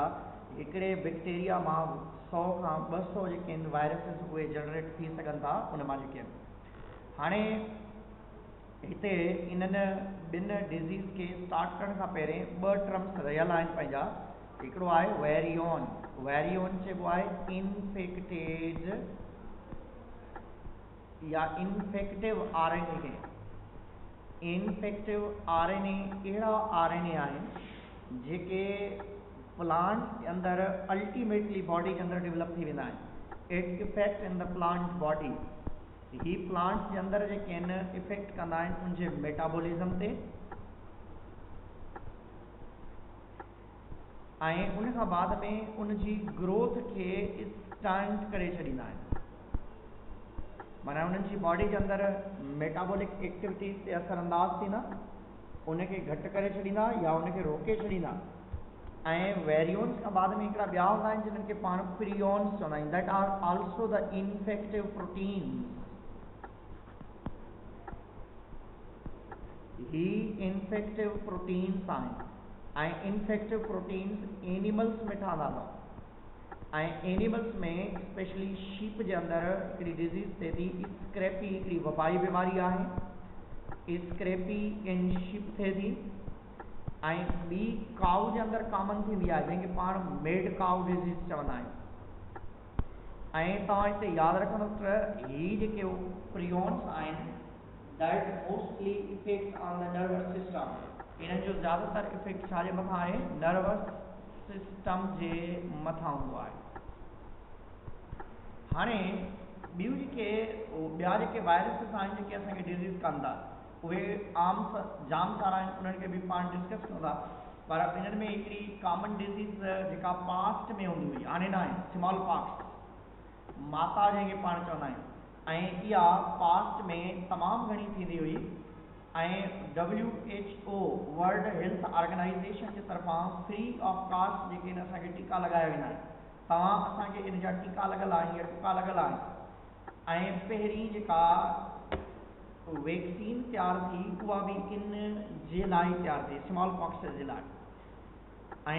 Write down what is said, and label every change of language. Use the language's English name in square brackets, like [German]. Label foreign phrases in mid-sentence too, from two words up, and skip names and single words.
[Sindhi] हिकिड़े बैक्टीरिया मां 100 खां 200 जेके आहिनि वायरसिस उहे जनरेट थी सघनि था उन मां जेके आहिनि। हाणे हिते इन्हनि ॿिनि डिज़ीज़ खे स्टार्ट करण खां पहिरें ॿ टर्म्स रहियल आहिनि पंहिंजा। हिकिड़ो आहे वेरियोन। वेरियोन चइबो आहे इन्फेक्टेड या [English] infective RNA [Sindhi] खे। [English] infective RNA [Sindhi] अहिड़ा आरएनए आहिनि जेके प्लांट जे अंदरि [English] ultimately body [Sindhi] के अंदरि डेवलप थी वेंदा आहिनि। [English] It effect in the plant body. [Sindhi] ही प्लांट जे अंदरि जेके आहिनि इफेक्ट कंदा आहिनि उनजे मेटाबॉलिज़म ते ऐं उन खां बाद में उनजी ग्रोथ खे स्टंट करे छॾींदा आहिनि। माना उन्हनि जी बॉडी जे अंदरि [English] metabolic activities [Sindhi] ते असरअंदाज थींदा, उनखे घटि करे छॾींदा या उनखे रोके छॾींदा। ऐं वेरियोन्स खां बाद में हिकिड़ा ॿिया हूंदा आहिनि जिन्हनि खे पाण प्रियोन्स चवंदा आहियूं। [English] That are also the infective proteins. [Sindhi] ही [English] infective proteins [Sindhi] आहिनि ऐं [English] infective proteins [Sindhi] एनिमल्स में ठहंदा अथव। एनिमल्स में स्पेशली शीप के अंदर हिकिड़ी डिजीज़ थिए थी स्क्रैपी, हिकिड़ी वबाई बीमारी आहे, [English] scrapie in sheep [Sindhi] थिए थी। ॿी काउ जे अंदर कॉमन थींदी आहे जंहिंखे पाण [English] mad cow disease [Sindhi] चवंदा आहियूं। तव्हां हिते यादि रखंदो त ही जेके प्रियॉन्स आहिनि [English] that mostly effect on the nervous system, [Sindhi] इन्हनि जो ज़्यादातर इफेक्ट छाजे मथां आहे, [English] nervous system [Sindhi] जे मथां हूंदो आहे। हाणे ॿियूं ॿिया जेके वायरसिस आहिनि जेके असांखे डिज़ीज़ कनि था उहे जाम सारा आहिनि, उन्हनि खे बि पाण डिस्कस कंदा, पर इन्हनि में हिकिड़ी कॉमन डिज़ीज़ जेका पास्ट में हूंदी हुई हाणे न आहे, [English] small pox [Sindhi] माता जंहिंखे पाण चवंदा आहियूं, ऐं इहा पास्ट में तमामु घणी थींदी हुई। WHO वर्ल्ड हेल्थ ऑर्गेनाइजेशन जे तरफ़ां [English] free of cost [Sindhi] जेके इन असांखे टीका लॻाया वेंदा आहिनि, तव्हां असांखे इन जा टीका लॻल आहिनि या टुका लॻल आहिनि। पहिरीं जेका वैक्सीन तैयार थी उहा बि इन जे लाइ तैयार थी, [English] small pox [Sindhi] जे लाइ।